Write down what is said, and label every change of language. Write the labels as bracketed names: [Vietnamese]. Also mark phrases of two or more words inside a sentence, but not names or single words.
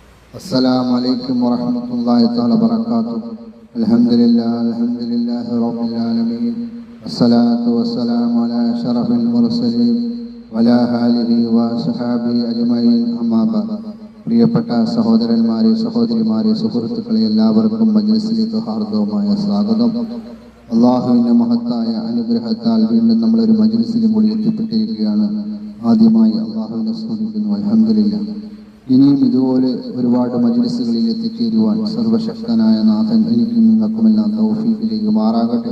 [Arabic] السلام عليكم ورحمة الله تعالى وبركاته. الحمد لله رب العالمين والصلاة والسلام على أشرف المرسلين وعلى آله وصحبه أجمعين. أما بعد. [Malayalam] പ്രിയപ്പെട്ട സഹോദരന്മാരെ, സഹോദരിമാരെ, സുഹൃത്തുക്കളെ, എല്ലാവർക്കും മജ്‌ലിസിലേക്ക് ഹാർദവമായ സ്വാഗതം. അള്ളാഹുവിൻ്റെ മഹത്തായ അനുഗ്രഹത്താൽ വീണ്ടും നമ്മളൊരു മജ്‌ലിസിൽ കൂടി എത്തിപ്പെട്ടിരിക്കുകയാണ്. ആദ്യമായി അള്ളാഹുവിനെ സ്തുതിക്കുന്നു. അൽഹംദുലില്ലാഹ്. ഇനിയും ഇതുപോലെ ഒരുപാട് മജ്‌ലിസുകളിൽ എത്തിച്ചേരുവാൻ സർവശക്തനായ നാഥൻ എനിക്കും നിങ്ങൾക്കുമെല്ലാം തൗഫീഖ് ചെയ്യുമാറാകട്ടെ.